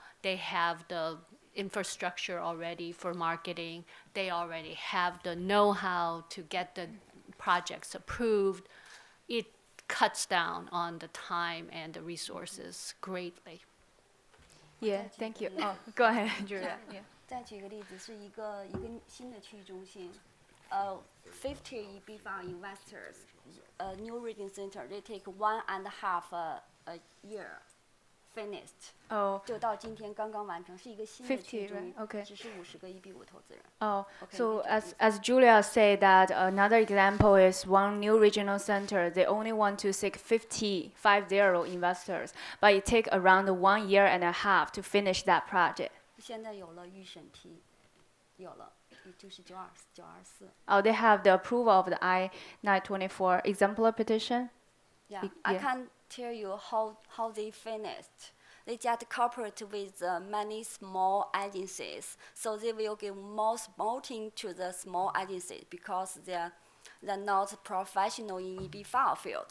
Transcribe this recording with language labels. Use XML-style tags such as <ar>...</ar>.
<en>They have the infrastructure already for marketing. They already have the know-how to get the projects approved. It cuts down on the time and the resources greatly. Yeah, thank you. Oh, go ahead, Julia. Yeah.</en> <zh>再举个例子，是一个新的区域中心，</zh> <en>50 EB5 investors, new reading center. They take 1.5 a year finished. Oh.</en> <zh>就到今天刚刚完成，是一个新的区域中心</zh> <en>50, right? Okay.</en> <zh>只是50个 EB5 投资人。</zh> <en>Oh, Okay, so we do as Julia said that another example is one new regional center. They only want to seek 50 investors, but it take around 1 year and a half to finish that project.</en> <zh>现在有了预审批，有了，就是924。</zh> <en>Oh, they have the approval of the I-924 exemplar petition. Yeah, Yeah. I can't tell you how they finished. They just cooperate with many small agencies, so they will give more supporting to the small agencies because they're not professional in EB5 field.</en>